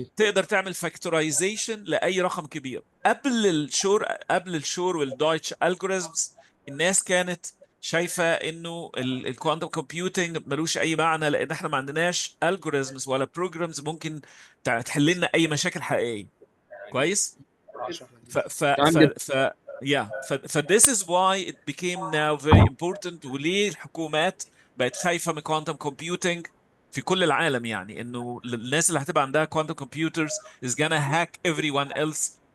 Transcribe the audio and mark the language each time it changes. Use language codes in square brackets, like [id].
[ar] وتقدر تعمل فاكتورايزيشن لاي رقم كبير. قبل الشور والدويتش الجوريزمز الناس كانت شايفه انه الكوانتم كومبيوتنج ملوش اي معنى، لان احنا ما عندناش الجوريزمز ولا بروجرامز ممكن تحل لنا اي مشاكل حقيقيه. كويس. [en] ف ف ف ف this is why it became now very important. [ar] وليه الحكومات بقت خايفه من كوانتم كومبيوتنج في كل العالم؟ يعني انه الناس اللي هتبقى عندها [en] quantum computers is gonna hack everyone else.